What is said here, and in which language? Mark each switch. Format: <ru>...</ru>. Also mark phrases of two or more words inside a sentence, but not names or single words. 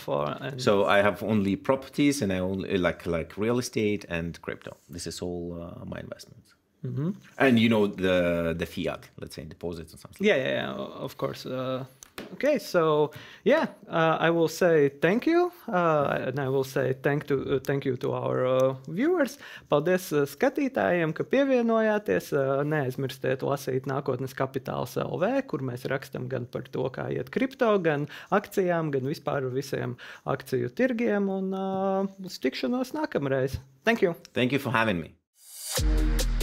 <en>So I have only properties, and I only like real estate and crypto. This is all my investments. Mm-hmm. And the fiat, let's say, deposits or something. Yeah, of course. Okay, so I will say thank you, and I will say thank you to our viewers.</en> <lv>Paldies skatītājiem, ka pievienojāties. Neaizmirstiet lasīt Nākotnes kapitāls LV, kur mēs rakstam gan par to, kā iet kripto, gan akcijām, gan vispār visiem akciju tirgiem. Un uz tikšanos nākamreiz.</lv> <en>Thank you. Thank you for having me.</en>